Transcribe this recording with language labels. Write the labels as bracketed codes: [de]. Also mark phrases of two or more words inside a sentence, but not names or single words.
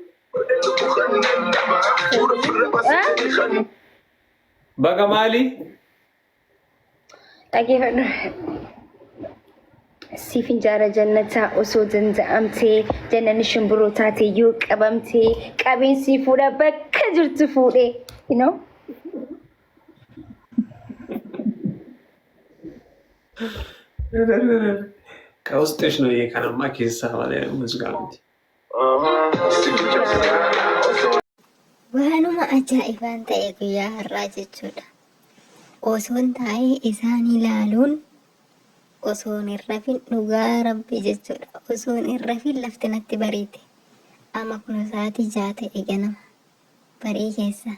[om] Baga mali. Dhaggeeffadhu. Siifin jaara jannataa osoo danda'amtee jannanni shimbiroo taate yoo qabamtee qabeensi fuudha bakka jirtu fuudhee. [en] You know? [am] ከውስጥሽ ነው ይሄ ከነማ ኬሳ ባለ ሙዚቃ ነው። [om] Waanuma ajaa'ibaan ta'e guyyaa har'aa jechuudha. Osoon taa'ee isaan ilaaluun osoon hin rafin dhugaa rabbi jechuudha. Osoon hin rafin lafti natti bariite. Amma kun sa'aatii 6 ta'e ganama barii keessa.